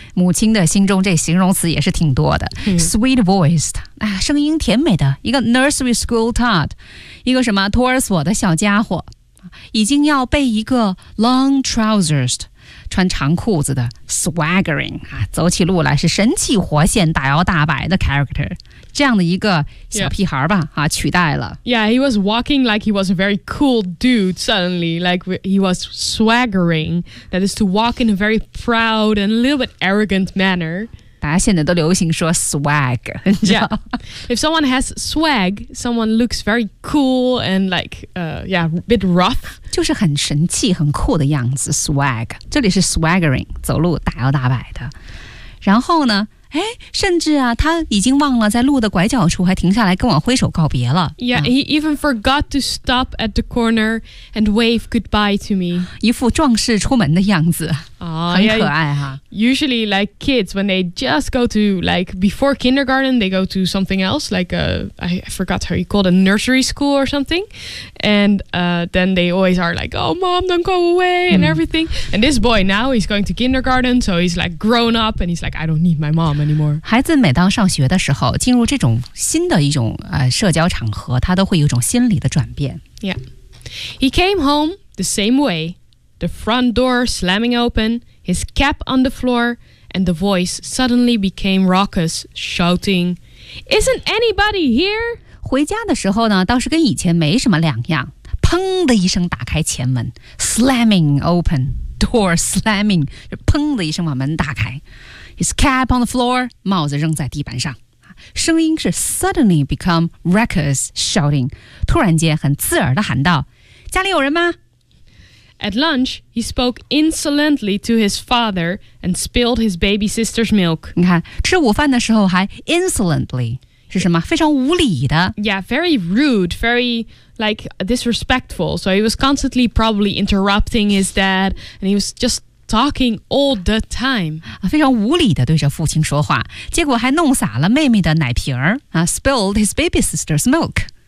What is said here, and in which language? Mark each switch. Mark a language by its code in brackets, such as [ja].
[zh] 母亲的心中这形容词也是挺多的。Sweet-voiced, 声音甜美的一个 [en] nursery school tot, [zh] 一个什么托儿所的小家伙，已经要被一个 long-trousered,穿长裤子的 swaggering、啊、走起路来是神气活现大摇大摆的 character 这样的一个小屁孩吧、yeah. 啊、取代了 [en] Yeah, he was walking like he was a very cool dude suddenly like he was swaggering that is to walk in a very proud and a little bit arrogant manner [zh] 大家现在都流行说 swag [en] Yeah, if someone has swag someone looks very cool and like yeah, a bit rough [zh] 就是很神气很酷的样子 swag 这里是 swaggering 走路大摇大摆的然后呢哎，甚至啊他已经忘了在路的拐角处还停下来跟我挥手告别了 [en] Yeah, he even forgot to stop at the corner and wave goodbye to me [zh] 一副壮士出门的样子、很可爱哈 [en] Usually like kids when they just go to like before kindergarten they go to something else like I forgot how you call it a nursery school or something and then they always are like oh mom don't go away and everything and this boy now he's going to kindergarten so he's like grown up and he's like I don't need my mom anymore [zh] 孩子每当上学的时候进入这种新的一种、社交场合他都会有一种心理的转变 [en] Yeah He came home the same way The front door slamming open His cap on the floor And the voice suddenly became raucous Shouting Isn't anybody here? [zh] 回家的时候呢倒是跟以前没什么两样砰的一声打开前门 [en] Slamming open Door slamming [zh] 砰的一声把门打开 [en] His cap on the floor, [zh] 帽子扔在地板上。声音是 [en] suddenly become raucous shouting, [zh] 突然间很刺耳地喊道家里有人吗 [en] At lunch, he spoke insolently to his father and spilled his baby sister's milk. [zh] 你看吃午饭的时候还 insolently, 是什么非常无礼的。 [en] Yeah, very rude, very... like disrespectful so he was constantly probably interrupting his dad and he was just talking all the time [zh] 非常无理的对着父亲说话结果还弄洒了妹妹的奶瓶儿、 [en] spilled his baby sister's milk